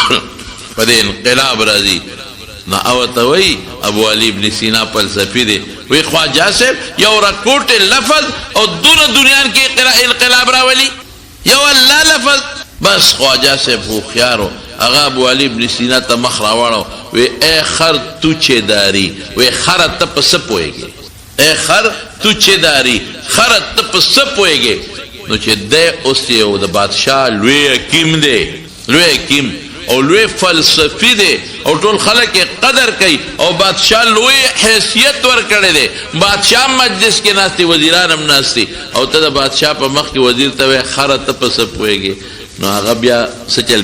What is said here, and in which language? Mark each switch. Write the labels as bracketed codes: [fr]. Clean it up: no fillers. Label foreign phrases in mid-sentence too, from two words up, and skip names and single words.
[ps] په دې انقلاب راځي نو او ته وی ابو علي ابن سینا فلسفي دی وی خواجه صاحب یو رکوټ لفظ او دنیا کې انقلاب راولي یو الله لفظ بس خواجه صاحب خو خيارو هغه ابو علي ابن سینا ته مخ راوړو وی [fa] اے خر تو چه داری [ps] وی خر ته په څه پوهېږې [fa] اے خر تو چه داری [ps] خر ته په څه پوهېږې نو چې دی اوس یو د بادشاه لوی حکیم دی لوی حکیم او لوی فلسفي دی او ټول خلک یې قدر کوي او بادشاه لوی حیثیت ورکړی دی بادشاه مجلس کې ناست دي وزیران هم ناست دي او ته د بادشاه په مخ کې وزیر ته وایې خر ته په څه پوهېږې نو هغه بیا څه چل